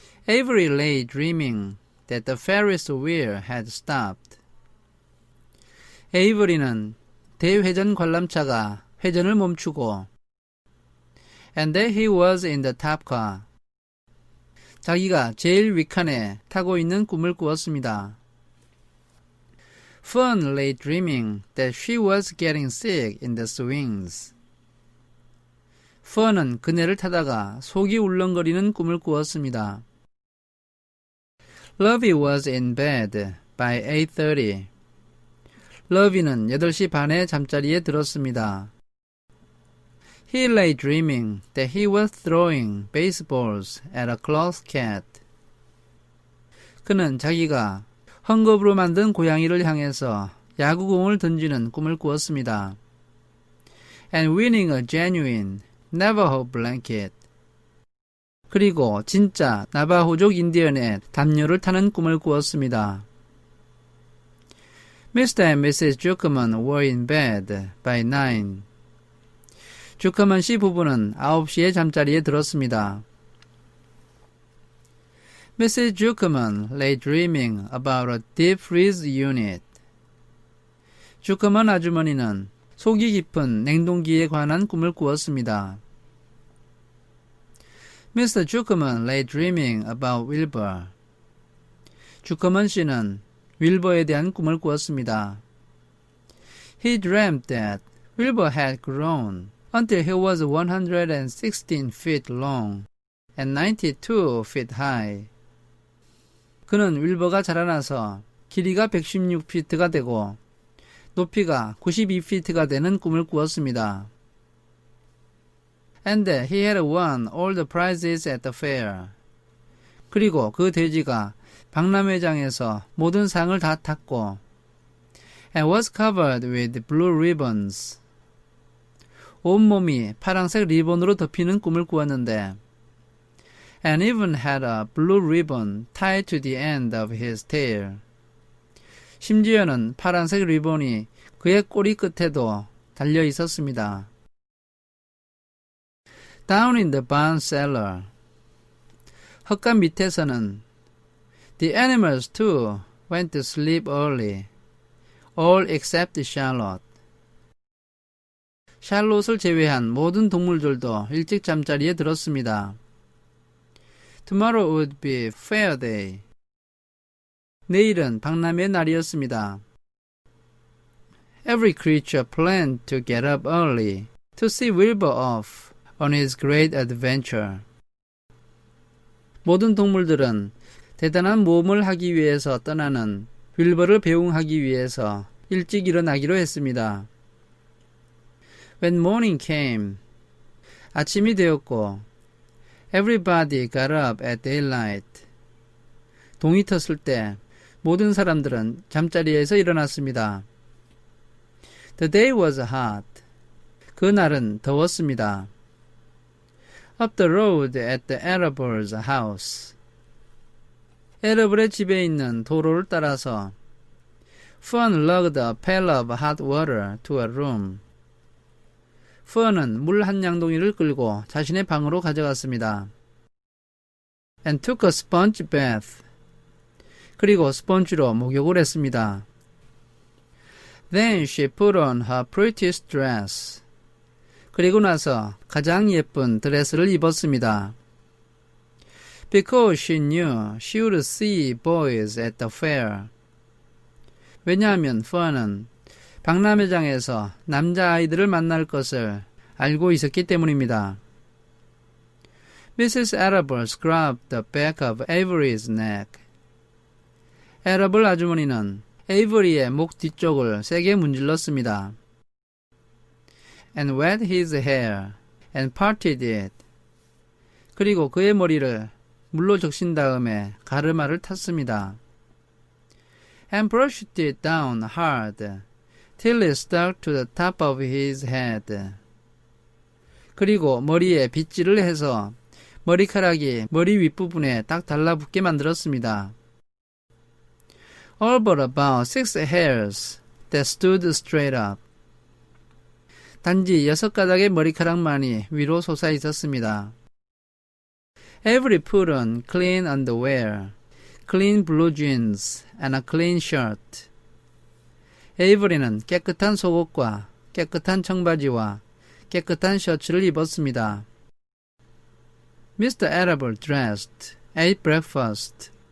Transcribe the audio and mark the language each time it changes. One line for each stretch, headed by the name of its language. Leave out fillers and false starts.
English: Avery lay dreaming that the Ferris wheel had stopped.
Korean: Avery는 대회전 관람차가 회전을 멈추고
English: and that he was in the top car.
Korean: 자기가 제일 윗칸에 타고 있는 꿈을 꾸었습니다.
English: Fun lay dreaming that she was getting sick in the swings.
Korean: Fun은 그네를 타다가 속이 울렁거리는 꿈을 꾸었습니다.
English: Lovey was in bed by 8:30.
Korean: 러비는 8시 반에 잠자리에 들었습니다.
English: He lay dreaming that he was throwing baseballs at a cloth cat.
Korean: 그는 자기가 헝겊으로 만든 고양이를 향해서 야구공을 던지는 꿈을 꾸었습니다.
English: And winning a genuine Navajo blanket.
Korean: 그리고 진짜 나바호족 인디언의 담요를 타는 꿈을 꾸었습니다.
English: Mr. and Mrs. Zuckerman were in bed by 9.
Korean: 주커먼 씨 부부는 9시에 잠자리에 들었습니다.
English: Mrs. Zuckerman lay dreaming about a deep freeze unit.
Korean: 주커먼 아주머니는 속이 깊은 냉동기에 관한 꿈을 꾸었습니다.
English: Mr. Zuckerman lay dreaming about Wilbur.
Korean: 주커먼 씨는 윌버에 대한 꿈을 꾸었습니다.
English: He dreamt that Wilbur had grown until he was 116 feet long and 92 feet high.
Korean: 그는 윌버가 자라나서 길이가 116피트가 되고 높이가 92피트가 되는 꿈을 꾸었습니다.
English: And that he had won all the prizes at the fair.
Korean: 그리고 그 돼지가 박람회장에서 모든 상을 다 탔고
English: and was covered with blue ribbons.
Korean: 온몸이 파란색 리본으로 덮이는 꿈을 꾸었는데
English: and even had a blue ribbon tied to the end of his tail.
Korean: 심지어는 파란색 리본이 그의 꼬리 끝에도 달려 있었습니다.
English: Down in the barn cellar.
Korean: 헛간 밑에서는
English: The animals too went to sleep early, all except Charlotte.
Korean: 샬롯을 제외한 모든 동물들도 일찍 잠자리에 들었습니다.
English: Tomorrow would be fair day.
Korean: 내일은 박람회 날이었습니다.
English: Every creature planned to get up early to see Wilbur off on his great adventure.
Korean: 모든 동물들은 대단한 모험을 하기 위해서 떠나는 윌버를 배웅하기 위해서 일찍 일어나기로 했습니다.
English: When morning came,
Korean: 아침이 되었고
English: everybody got up at daylight.
Korean: 동이 텄을 때 모든 사람들은 잠자리에서 일어났습니다.
English: The day was hot.
Korean: 그날은 더웠습니다.
English: Up the road at the Arable's house.
Korean: 에러블의 집에 있는 도로를 따라서
English: Fun lugged a pail of hot water to a room.
Korean: 펀은 물 한 양동이를 끌고 자신의 방으로 가져갔습니다.
English: And took a sponge bath.
Korean: 그리고 스펀지로 목욕을 했습니다.
English: Then she put on her prettiest dress.
Korean: 그리고 나서 가장 예쁜 드레스를 입었습니다.
English: Because she knew she would see boys at the fair.
Korean: 왜냐하면 펀은 박람회장에서 남자아이들을 만날 것을 알고 있었기 때문입니다.
English: Mrs. Arable scrubbed the back of Avery's neck.
Korean: 에러블 아주머니는 에이버리의 목 뒤쪽을 세게 문질렀습니다.
English: And wet his hair and parted it.
Korean: 그리고 그의 머리를 물로 적신 다음에 가르마를 탔습니다.
English: And brushed it down hard till it stuck to the top of his head.
Korean: 그리고 머리에 빗질을 해서 머리카락이 머리 윗부분에 딱 달라붙게 만들었습니다.
English: All but about 6 hairs that stood straight up.
Korean: 단지 6가닥의 머리카락만이 위로 솟아 있었습니다.
English: Avery put on clean underwear, clean blue jeans, and a clean shirt.
Korean: 에이버리는 깨끗한 속옷과 깨끗한 청바지와 깨끗한 셔츠를 입었습니다.
English: Mr. Arable dressed, ate breakfast.